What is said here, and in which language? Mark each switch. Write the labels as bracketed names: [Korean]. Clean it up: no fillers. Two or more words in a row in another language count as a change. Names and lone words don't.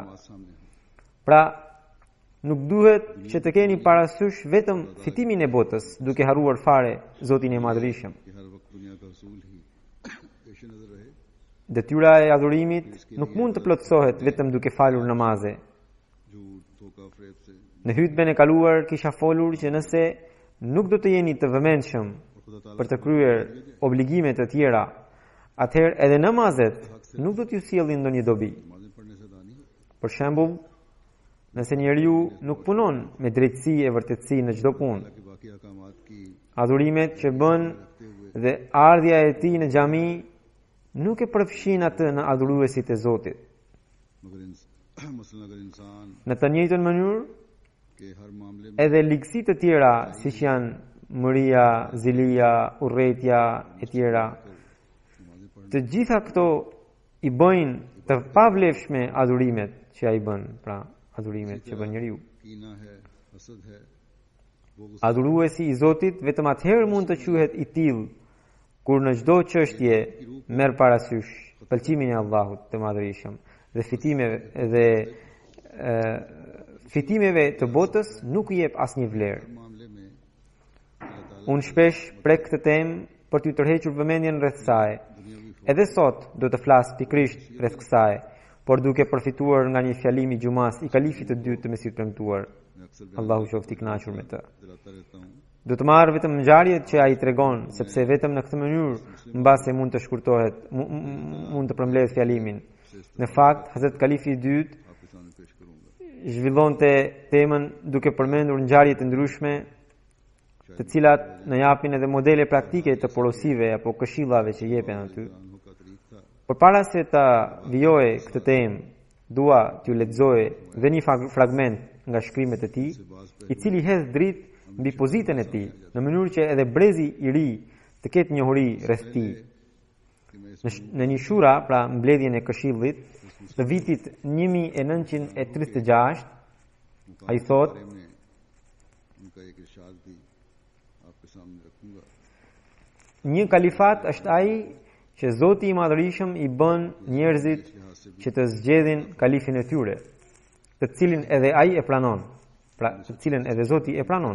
[Urdu] آج سامنے ہے. [Albanian] Pra, nuk duhet që të keni parasysh vetëm fitimin e botës, duke harruar fare Zotin e Madhërisëm. [Urdu] کہ ہر وقت دنیا کا رسول ہی پیش نظر رہے. [Albanian] Detyra e adhurimit nuk mund të plotësohet vetëm duke falur namaze. [Urdu] جھوٹ دھوکہ فریب سے [Albanian] Në hutben e kaluar kisha folur që nëse nuk do të jeni të vëmendshëm [Urdu] اور خدا تعالیٰ [Albanian] për të kryer obligime të tjera, atëherë edhe namazet nuk do t'ju sjellin ndonjë dobi. [Urdu] نمازیں پڑھنے سے ادا نہیں ہوتی. [Albanian] Për shembull, nëse njeriu nuk punon me drejtësi e vërtetësi në çdo punë, [Urdu] کہ باقی احکامات کی [Albanian] adhurimet që bën dhe ardhja e tij në xhami nuk e përfshin atë në adhuruesit e Zotit. [Urdu] مگر مثلاً اگر انسان [Albanian] Në të njëjtën mënyrë, [Urdu] کے ہر معاملے میں [Albanian] edhe ligësi të tjera siç janë mëria, zilia, urrëtia e tjera, [Urdu] نمازیں پڑھنے [Albanian] të gjitha këto i bëjnë të pavlefshme adhurimet që ai bën, pra adhurimet që bën njeriu. [Urdu] کینہ ہے، حسد ہے، وہ [Albanian] Adhuruesi i Zotit vetëm atëherë mund të quhet i tillë kur në çdo çështje merr parasysh pëlqimin e Allahut të Madhërisëm dhe fitimeve të botës nuk i jep asnjë vlerë. [Urdu] معاملے میں اللہ تعالیٰ [Albanian] Unë shpesh prek këtë temë për t'ju tërhequr vëmendjen rreth saj. Edhe sot do të flas pikërisht rreth kësaj, por duke përfituar nga një fjalim i xumas i kalifit të dytë të Mesit premtuar. [Urdu] میں اکثر [Albanian] Allahu qoftë i kënaqur me të. [Urdu] دلاتا رہتا ہوں [Albanian] Do të marr vetëm ngjarjet që ai tregon, sepse vetëm në këtë mënyrë mbase mund të shkurtohet, mund të përmbledh fjalimin. Në fakt, Hazrat Kalifi i dytë [Urdu] آپ کے سامنے پیش کروں گا. [Albanian] zhvillonte temën duke përmendur ngjarje të ndryshme, të cilat na japin edhe modele praktike të porosive apo këshillave që jepen aty. [Urdu] عنہ کا طریق تھا [Albanian] Përpara se ta vijoj këtë temë, dua t'ju lexoje dhe një fragment nga shkrimet e tij, i cili hedh dritë mbi pozitën e tij, në mënyrë që edhe brezi i ri të ketë njohuri rreth tij. Në një shura, pra mbledhjen e Këshillit të vitit 1936, ai thot: një kalifat është ai që Zoti i Madhërisëm i bën njerëzit që të zgjedhin kalifin e tyre, të cilin edhe ai e pranon, pra të cilin edhe Zoti e pranon.